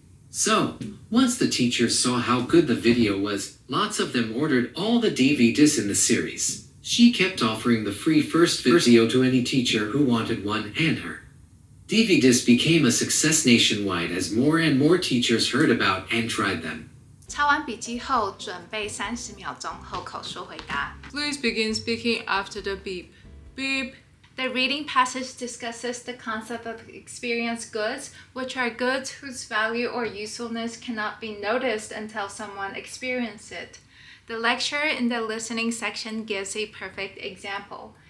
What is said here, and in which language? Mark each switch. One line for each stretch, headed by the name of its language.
English: So, once the teachers saw how good the video was, lots of them ordered all the DVDs in the series. She kept offering the free first video to any teacher who wanted one, and her DVDs became a success nationwide as more and more teachers heard about and tried them.
Chinese: 抄完笔记后，准备30秒钟后口说回答。
English: Please begin speaking after the beep. Beep. The reading passage discusses the concept of experienced goods, which are goods whose value or usefulness cannot be noticed until someone experiences it. The lecturer in the listening section gives a perfect example.